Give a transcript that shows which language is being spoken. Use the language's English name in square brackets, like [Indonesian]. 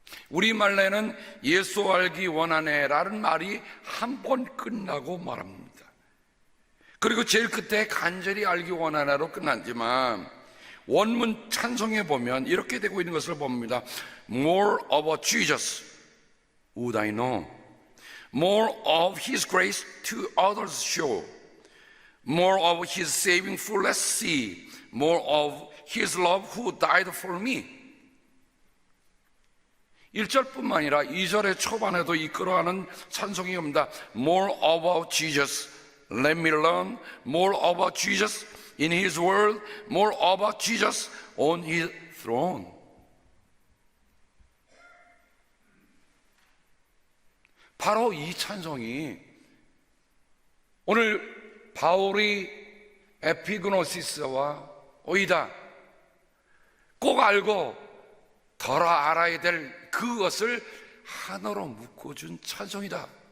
[Korean] 우리말로는 예수 알기 원하네 라는 말이 한 번 끝나고 말합니다. 그리고 제일 끝에 간절히 알기 원하네로 끝났지만 원문 찬송에 보면 이렇게 되고 있는 것을 봅니다. [English] More of Jesus would I know, more of His grace to others show, more of His saving fullness see, more of His love who died for me. [Korean] 1절뿐만 아니라 2절의 초반에도 이끌어가는 찬송이 옵니다. [English] More about Jesus, let me learn more about Jesus in His word, more about Jesus on His throne. [Korean] 바로 이 찬송이 오늘 바울이 에피그노시스와 오이다, 꼭 알고 덜 알아야 될 그것을 하나로 묶어준 찬송이다.